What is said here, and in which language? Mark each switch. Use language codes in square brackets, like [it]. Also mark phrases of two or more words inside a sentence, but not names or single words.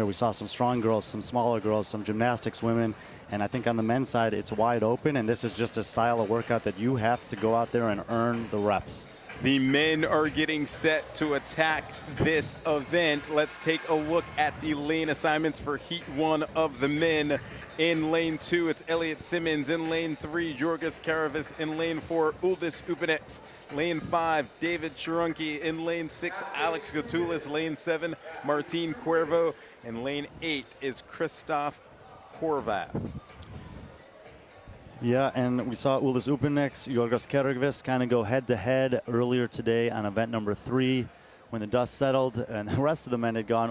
[en] We saw some strong girls, some smaller girls, some gymnastics women, and I think on the men's side it's wide open, and this is just a style of workout that you have to go out there and earn the reps. The men are getting set to attack this event. Let's take a look at the lane assignments for Heat 1 of the men. In lane 2, it's Elliot Simmons. In lane 3, Jorgis Karavis. In lane 4, Uldis Ubenex. Lane 5, David Chirunki. In lane 6, Alex Gatulis. Lane 7, Martin Cuervo. And lane 8 is Christoph Horvath. Yeah, and we saw Uldis Ubenex, Jorgis Karavis kind of go head-to-head earlier today on event number 3 when the dust settled and the rest of the men had gone.